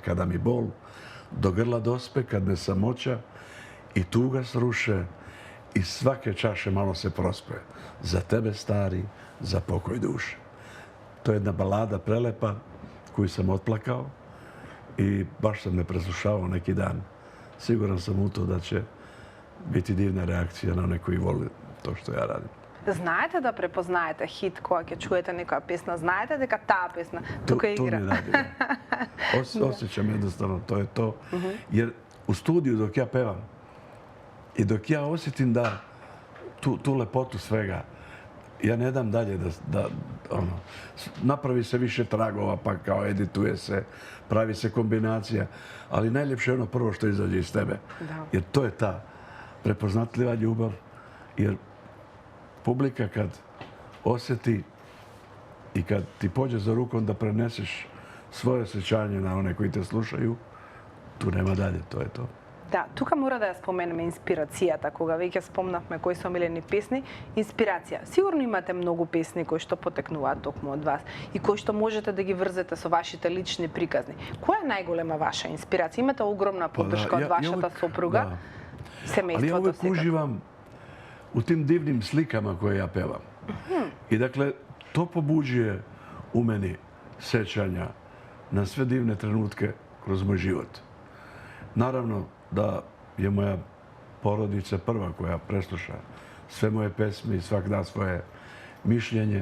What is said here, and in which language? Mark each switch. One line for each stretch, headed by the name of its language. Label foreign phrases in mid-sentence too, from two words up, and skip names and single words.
Serbian: Kada mi bol do grla dospe, kad me samoća i tuga sruše, iz svake čaše malo se prospe. Za tebe, stari, za pokoj duše. To je jedna balada prelepa koju sam otplakao i baš sam me preslušavao neki dan. Siguran sam u to da će biti divna reakcija na one koji vole to što ja radim.
Macedonian: Знаете да препознаете хит кога ќе чуете некоја песна? Знаете дека таа песна тука игра?
Serbian: To mi radi. Osjećam jednostavno, to je to. Jer u studiju dok ja pevam i dok ja osjetim da tu lepotu svega, ja ne dam dalje da napravi se više tragova, pa kao edituje se, pravi se kombinacija, ali najljepše je ono prvo što izađe iz tebe. Jer to je ta prepoznatljiva ljubav, jer publika kad osjeti i kad ti pođe za rukom da preneseš svoje osjećanje na one koji te slušaju, tu nema dalje, to je to.
Macedonian: Да, тука мора да ја споменеме инспирацијата, кога веќе спомнавме кои се омилени песни. Инспирација. Сигурно имате многу песни кои што потекнуваат токму од вас и кои што можете да ги врзете со вашите лични приказни. Која е најголема ваша инспирација? Имате огромна поддршка од вашата сопруга, семејството.
Serbian: Ali ja uvek uživam u tim divnim slikama koje ja pevam. I dakle, to pobuđuje u meni sećanja na sve divne trenutke kroz moj život. Naravno da je moja porodica prva koja presluša sve moje pesme i svak da svoje mišljenje.